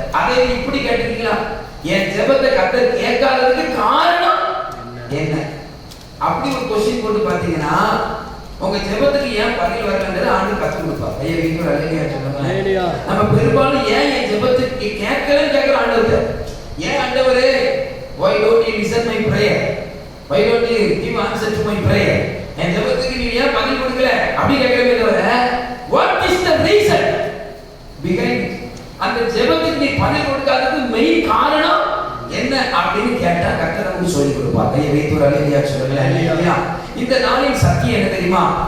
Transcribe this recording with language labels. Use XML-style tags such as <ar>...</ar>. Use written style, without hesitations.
<ta>அதை இப்படி கேட்டிருக்கீங்களா? என் ஜெபத்தை கர்த்தர் கேட்காததுக்கு காரணம் என்ன? அப்படி ஒரு கொஸ்டின் போட்டு பாத்தீங்கன்னா, உங்க ஜெபத்துக்கு ஏன் பதில் வரலன்றது ஆண்டு கத்து கொடுப்பார். ஐயா வீட்டு அல்லேலூயா சொல்லுங்க. நம்ம பெரும்பாலும் ஏன் என் ஜெபத்துக்கு கேட்கலன்னு கேட்கிற ஆண்டவர்கிட்ட. ஏன் ஆண்டவரே,</ta> <en>why don't you listen my prayer? Why don't you give answer to my prayer?</en> <ta>என் ஜெபத்துக்கு நீ ஏன் பதில் கொடுக்கல அப்படி கேட்கவே தவிர,</ta> <en>what is the reason behind it?</en> <ta>அந்த ஜெபத்துக்கு நீ பதில் கொடுக்காததுக்கு மெயின் காரணம் என்ன அப்படின்னு கேட்டா கர்த்தர் நமக்கு சொல்லிக் கொடுப்பார். கையை வைத்து ஒரு அல்லேலூயா சொல்லுங்க. அல்லேலூயா. இந்த நாளின் சத்தியம் என்ன தெரியுமா?</ta>